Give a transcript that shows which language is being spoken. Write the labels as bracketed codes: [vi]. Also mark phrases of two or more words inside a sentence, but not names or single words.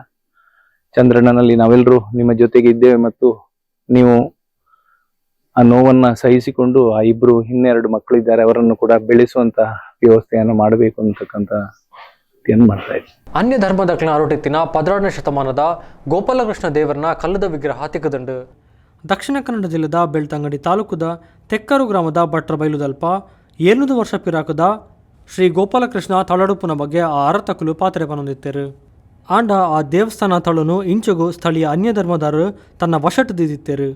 [kn] ಚಂದ್ರಣ್ಣನಲ್ಲಿ ನಾವೆಲ್ಲರೂ ನಿಮ್ಮ ಜೊತೆಗೆ ಇದ್ದೇವೆ ಮತ್ತು ನೀವು ಆ ನೋವನ್ನ ಸಹಿಸಿಕೊಂಡು ಆ ಇಬ್ರು ಇನ್ನೆರಡು ಮಕ್ಕಳು ಇದ್ದಾರೆ ಅವರನ್ನು ಕೂಡ ಬೆಳೆಸುವಂತ ವ್ಯವಸ್ಥೆಯನ್ನು ಮಾಡಬೇಕು ಅಂತಕ್ಕಂಥ ಮಾಡ್ತಾ ಇದ್ದೀವಿ. [tcy] ಅನ್ಯ ಧರ್ಮದಕ್ಲ ಆರೋಟಿತ್ತಿನ 16ನೇ ಶತಮಾನದ ಗೋಪಾಲಕೃಷ್ಣ ದೇವರನ ಕಲ್ಲದ ವಿಗ್ರಹ ತಿಕ್ಕದಂಡು ದಕ್ಷಿಣ ಕನ್ನಡ ಜಿಲ್ಲೆದ ಬೆಳ್ತಂಗಡಿ ತಾಲೂಕುದ ತೆಕ್ಕರು ಗ್ರಾಮದ ಭಟ್ರ ಬೈಲುದಲ್ಪ 700 ವರ್ಷ ಪಿರಾಕದ ಶ್ರೀ ಗೋಪಾಲಕೃಷ್ಣ ತಳಡುಪ್ಪನ ಬಗ್ಗೆ ಆ ಅರತಕಲು ಪಾತ್ರೆ ಪನೊಂದಿತ್ತೇರು ಆಂಡ ಆ ದೇವಸ್ಥಾನ ತಳುನು ಇಂಚುಗು ಸ್ಥಳೀಯ ಅನ್ಯ ಧರ್ಮದಾರರು ತನ್ನ ವಶಟದಿತ್ತೇರು.